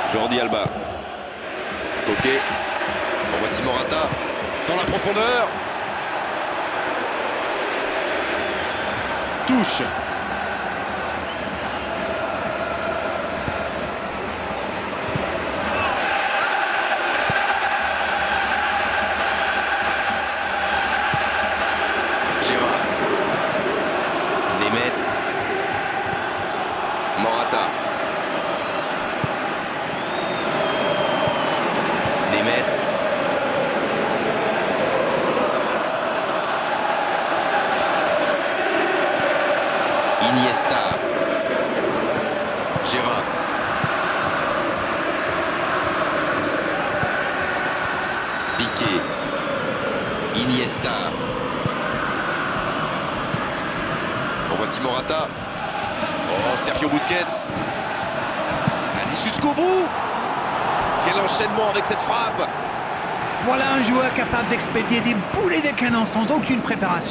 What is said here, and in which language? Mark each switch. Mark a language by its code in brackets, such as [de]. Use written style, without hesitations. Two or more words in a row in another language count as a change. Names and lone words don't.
[fr] Jordi Alba. Coquet. En voici Morata. Dans la profondeur. Touche. Gérard. Nemeth. Morata. Nemeth. Iniesta. Gérard. Piqué. Iniesta. En voici Morata. Oh, Sergio Busquets. Allez jusqu'au bout. Quel enchaînement avec cette frappe. Voilà un joueur capable d'expédier des boulets de canon sans aucune préparation.